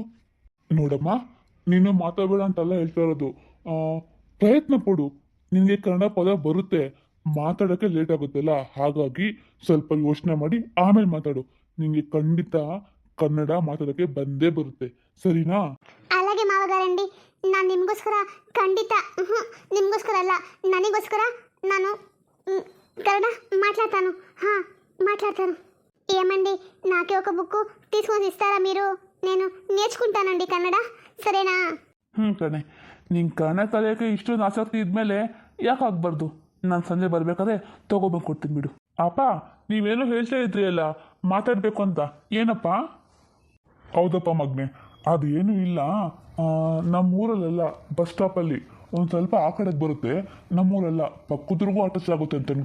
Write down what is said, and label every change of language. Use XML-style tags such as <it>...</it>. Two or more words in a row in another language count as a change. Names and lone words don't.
<kn>ನೋಡಮ್ಮ, ನೀನು ಮಾತಾಡಬೇಡ ಅಂತೆಲ್ಲ ಹೇಳ್ತಾ ಇರೋದು. ಪ್ರಯತ್ನ ಪಡು, ನಿನಗೆ ಕನ್ನಡ ಪದ ಬರುತ್ತೆ, ಮಾತಾಡೋಕ್ಕೆ ಲೇಟ್ ಆಗುತ್ತಲ್ಲ, ಹಾಗಾಗಿ ಸ್ವಲ್ಪ ಯೋಚನೆ ಮಾಡಿ ಆಮೇಲೆ ಮಾತಾಡು. ನಿನಗೆ ಖಂಡಿತ ಕನ್ನಡ ಮಾತಾಡೋಕ್ಕೆ ಬಂದೇ ಬರುತ್ತೆ, ಸರಿನಾ?</kn> <te>అలాగే మావగారండి,</te> <kn>ನಾನು ನಿಮಗೋಸ್ಕರ ಖಂಡಿತ, ನಿಮಗೋಸ್ಕರ ಅಲ್ಲ ನನಗೋಸ್ಕರ ನಾನು</kn> <te>కన్నడ మాట్లాడతాను. మాట్లాడతాను. ఏమండి, నాకే ఒక బుక్ తీసుకొని ఇస్తారా మీరు? నేను నేర్చుకుంటానండి కన్నడ, సరేనా?</te> <kn>ಕಣೆ, ನಿಂಗೆ ಕನ್ನಡ ಕಲಿಯೋಕ್ಕೆ ಇಷ್ಟೊಂದು ಆಸಕ್ತಿ ಇದ್ಮೇಲೆ ಯಾಕೆ ಆಗಬಾರ್ದು? ನಾನು ಸಂಜೆ ಬರಬೇಕಾದ್ರೆ ತೊಗೊಬಂದು ಕೊಡ್ತೀನಿ ಬಿಡು. ಅಪ್ಪ, ನೀವೇನೋ ಹೇಳ್ತಾ ಇದ್ರಿ ಅಲ್ಲ ಮಾತಾಡಬೇಕು ಅಂತ, ಏನಪ್ಪ? ಹೌದಪ್ಪ ಮಗನೆ, ಅದೇನೂ ಇಲ್ಲ. ನಮ್ಮೂರಲ್ಲೆಲ್ಲ ಬಸ್ ಸ್ಟಾಪಲ್ಲಿ ಒಂದು ಸ್ವಲ್ಪ ಆ ಕಡೆಗೆ ಬರುತ್ತೆ, ನಮ್ಮೂರೆಲ್ಲ ಪಕ್ಕದ್ರಿಗೂ ಅಟಚ್ ಆಗುತ್ತೆ ಅಂತ ಅನ್ಕೋ.</kn>